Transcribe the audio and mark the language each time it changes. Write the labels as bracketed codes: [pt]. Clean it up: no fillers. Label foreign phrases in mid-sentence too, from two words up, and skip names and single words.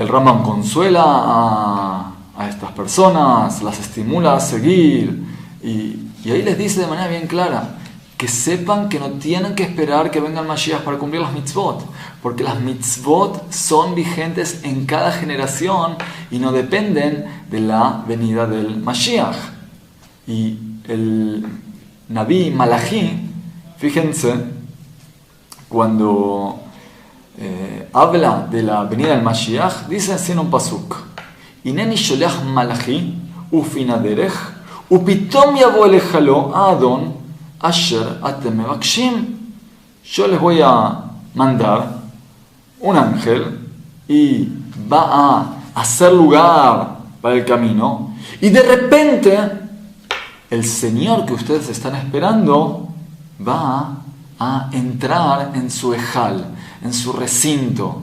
[es] Rambam consuela a estas personas, las estimula a seguir y ahí les dice de manera bien clara que sepan que no tienen que esperar que venga el Mashiach para cumplir las mitzvot, porque las mitzvot son vigentes en cada generación y no dependen de la venida del Mashiach. Y el Naví Malachi, fíjense, cuando habla de la venida del Mashiach, dice así en un pasuk: [he] הנני שולח מלאכי ופן הדרך ופתאום יבוא אליך לא אדון אשר אתם מבקשים. [es] Yo les voy a mandar un ángel y va a hacer lugar para el camino, y de repente el Señor que ustedes están esperando va a entrar en su ejal, en su recinto.